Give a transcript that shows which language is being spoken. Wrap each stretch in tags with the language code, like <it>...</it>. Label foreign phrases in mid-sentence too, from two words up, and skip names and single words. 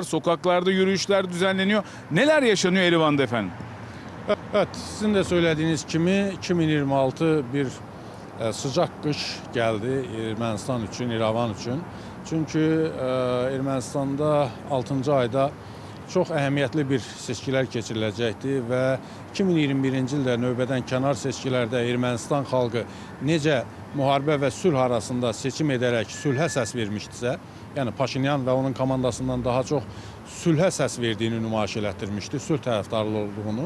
<tr>Sokaklarda yürüyüşler düzenleniyor. Neler yaşanıyor Erivan'da efendim? Evet, sizin de söylediğiniz kimi 2026 bir sıcak kış geldi Ermənistan için, İrəvan için. Çünkü Ermənistan'da 6.</tr> <az>ayda çok əhəmiyyətli bir seçkiler keçiriləcəkdi və 2021-ci ildə növbədən kənar seçkilərdə Ermənistan xalqı necə müharibə və sülh arasında seçim edərək sülhə səs vermişdisə, yəni Paşinyan və onun komandasından daha çox sülhə səs verdiyini nümayiş elətdirmişdi, sülh tərəfdarlı olduğunu.</az>